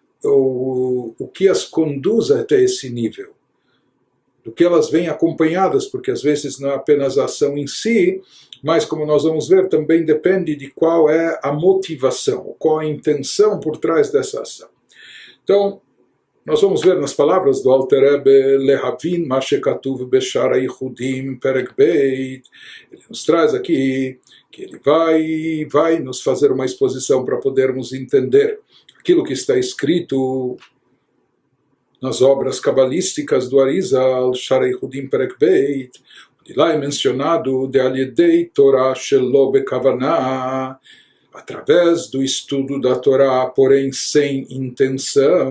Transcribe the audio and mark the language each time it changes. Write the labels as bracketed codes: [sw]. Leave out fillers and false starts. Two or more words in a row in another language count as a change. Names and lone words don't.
[pt] o que as conduz até esse nível, do que elas vêm acompanhadas, porque às vezes não é apenas a ação em si, mas como nós vamos ver, também depende de qual é a motivação, qual a intenção por trás dessa ação. Então, nós vamos ver nas palavras do Alter Rebbe, [he] להבין מה שכתוב בשער היחודים פרק ב, [pt] ele nos traz aqui que ele vai nos fazer uma exposição para podermos entender aquilo que está escrito nas obras cabalísticas do Arizal, Shar Hayichudim perek beit, e lá é mencionado de [he] על ידי תורה שלא בכוונה, [pt] através do estudo da Torá, porém sem intenção.